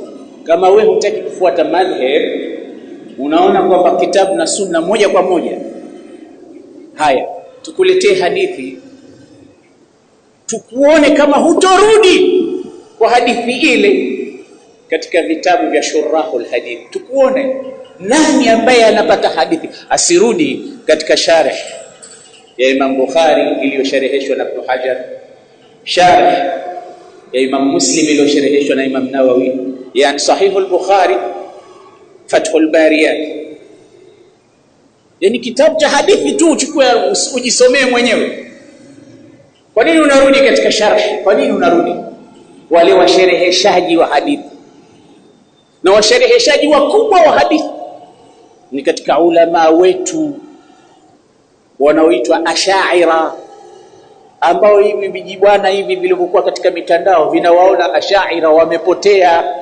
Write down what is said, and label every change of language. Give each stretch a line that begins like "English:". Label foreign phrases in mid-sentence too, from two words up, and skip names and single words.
Swahili: Kama wewe hutaki kufuata madhhab, unaona kwamba kitabu na sunna moja kwa moja, haya tukuletee hadithi tukuone kama hutorudi kwa hadithi ile katika vitabu vya
Arabic: شروح الحديث.
Swahili: Tukuone nani ambaye anapata hadithi asirudi katika sharh ya Imam Bukhari iliyoshareheshwa na Ibn Hajar, sharh ya Imam Muslim iliyoshareheshwa na Imam Nawawi, yani Sahihul Bukhari, Fathul Bariyat. Yani kitabu cha hadithi tu uchukue ujisomee mwenyewe. Kwa nini unarudi katika sharh? Kwa nini unarudi? Wale washereheshaji wa hadithi na washereheshaji wakubwa wa hadithi ni katika ulama wetu wanaoitwa Ash'ari, ambao hivi vijibwana hivi vilivyokuwa katika mitandao vinawaona Ash'ari wamepotea.